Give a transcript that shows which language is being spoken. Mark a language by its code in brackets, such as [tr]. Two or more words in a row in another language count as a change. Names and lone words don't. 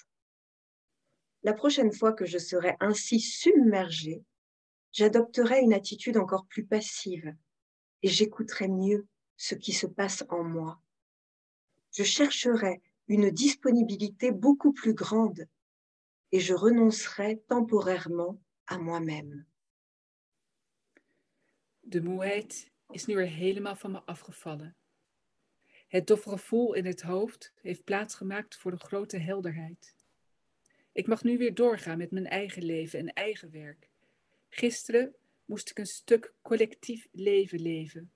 [fr] La prochaine fois que je serai ainsi submergée, j'adopterai une attitude encore plus passive et j'écouterai mieux ce qui se passe en moi. Je chercherai une disponibilité beaucoup plus grande et je renoncerai temporairement à moi-même. [nl] De moeheid is nu weer helemaal van me afgevallen. Het doffe gevoel in het hoofd heeft plaatsgemaakt voor de grote helderheid. Ik mag nu weer doorgaan met mijn eigen leven en eigen werk. Gisteren moest ik een stuk collectief leven leven.